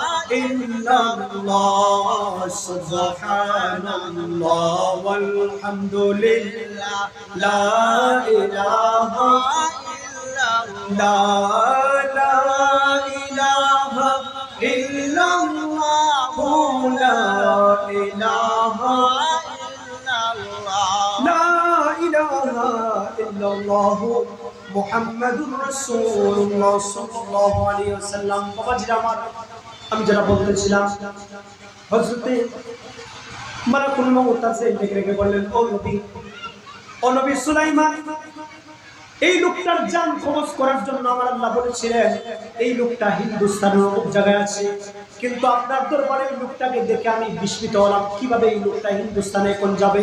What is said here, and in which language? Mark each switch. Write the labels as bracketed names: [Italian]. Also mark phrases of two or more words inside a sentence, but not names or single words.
[Arabic] إلا الله، سبحان الله والحمد لله، لا إله إلا الله، لا إله إلا الله، لا إله لا إله إلا الله، محمد رسول الله صلى الله عليه وسلم. [Bangla] বাবাজিরা আমার, আমি যারা বলতেছিলাম হযরতে মালাকুল মউত আছে রেখে বললেন, ও নবী সুলাইমান, এই লোকটার জান কবজ করার জন্য আমার আল্লাহ বলেছিলেন এই লোকটা হিন্দুস্তানের অমুক জায়গায় আছে, কিন্তু আপনার দরবারে এই লোকটাকে দেখে আমি বিস্মিত হলাম, কিভাবে এই লোকটা হিন্দুস্তানে কোন যাবে।